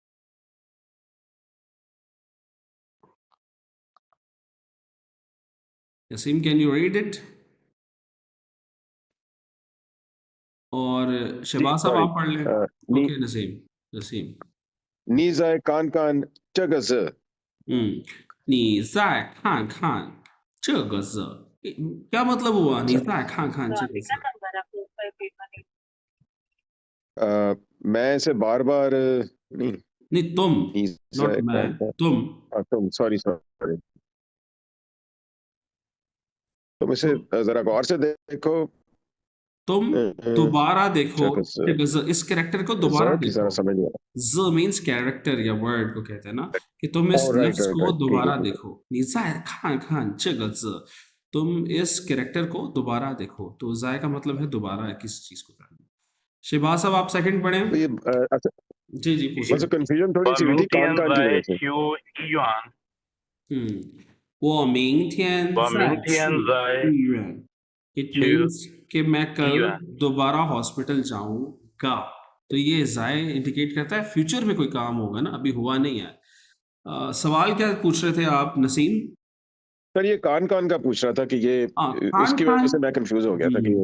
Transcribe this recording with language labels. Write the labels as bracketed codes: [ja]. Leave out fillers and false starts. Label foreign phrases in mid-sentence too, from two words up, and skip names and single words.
[en] नसीम, can you read it? [hi] और शहबाज साहब [en] sorry. [hi] आप पढ़ लें। [zh] Ni [hi] ओके नसीम। [zh] 你再看看这个字你再看看这个字， [hi] क्या मतलब हुआ? [zh] 你再看看这个字。 [hi] मैं इसे बार बार नहीं नहीं तुम, [zh] ni [hi] नॉट [zh] zai [hi] मैं, [zh] 看看 [hi] तुम। तुम sorry तुम इसे जरा गौर से देखो तुम दोबारा देखो, [zh] 这个字 [hi] इस कैरेक्टर को दोबारा ज की जरा देखो। समझ नहीं आ ज मीन्स कैरेक्टर या वर्ड को कहते हैं ना, कि तुम इस रहा राइट लफ्ज राइट को राइट ठीक दोबारा है देखो। [zh] 你再看看这个字， [hi] तुम इस कैरेक्टर को दोबारा देखो। तो जाय का मतलब है दोबारा किसी चीज को करना। शहबाज साहब आप सेकंड पढ़ें। तो ये अच्छा जी जी पूछें। बस कंफ्यूजन थोड़ी सी हुई थी कान [zh] 我明天 [hi] कान की [zh] 再 [hi] वजह से [zh] 去医院。我明天我明再天去再医院। इट 去 [hi] मीन्स कि मैं [zh] 医 [hi] कल [zh] 院。 [hi] दोबारा हॉस्पिटल जाऊंगा। तो ये जाय इंडिकेट करता है फ्यूचर में कोई काम होगा ना, अभी हुआ नहीं है। सवाल क्या पूछ रहे थे आप नसीम? सर ये कान कान का पूछ रहा था कि ये [zh] खान [hi] उसकी वजह [zh] खान, [hi] से मैं कंफ्यूज हो गया था कि